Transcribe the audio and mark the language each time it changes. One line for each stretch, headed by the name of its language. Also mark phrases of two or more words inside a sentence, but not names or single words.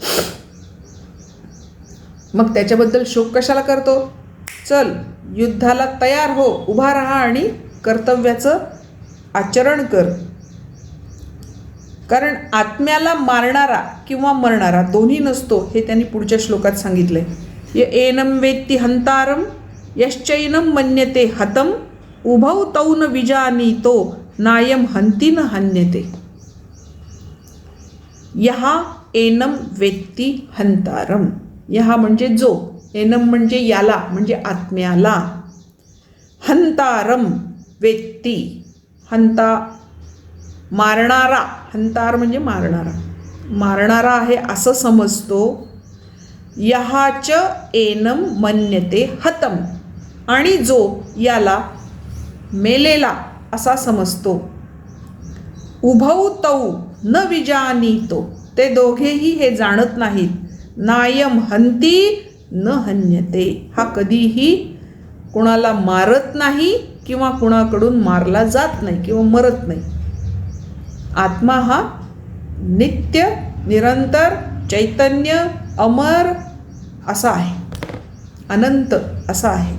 Marathi: मग त्याच्याबद्दल शोक कशाला करतो? चल युद्धाला तयार हो, उभा राहा आणि कर्तव्याचं आचरण कर. कारण आत्म्याला मारणारा किंवा मरणारा दोन्ही नसतो, हे त्यांनी पुढच्या श्लोकात सांगितलंय.
Sanskrit: य एनम वेत्ती हंतारम यश्चैनम मन्यते हतम उभौ तौ न विजानीतो नायम हंती न हन्यते. यहा एनम वेत्ती हंतारम.
Marathi: यहा म्हणजे जो, एनम म्हणजे याला, म्हणजे आत्म्याला.
Sanskrit: हंतारम वेत्ती,
Marathi: हंता मारणारा, हंतार म्हणजे मारणारा, मारणारा आहे असं समजतो.
Sanskrit: यहाच एनम मन्यते हतम,
Marathi: आणि जो याला मेलेला असा समजतो.
Sanskrit: उभौ तौ न विजानीतो,
Marathi: ते दोघेही हे जाणत नाहीत.
Sanskrit: नायम हंती न हन्यते,
Marathi: हा कधीही कुणाला मारत नाही किंवा कुणाकडून मारला जात नाही किंवा मरत नाही. आत्मा हा नित्य निरंतर चैतन्य अमर असा आहे, अनंत असा आहे.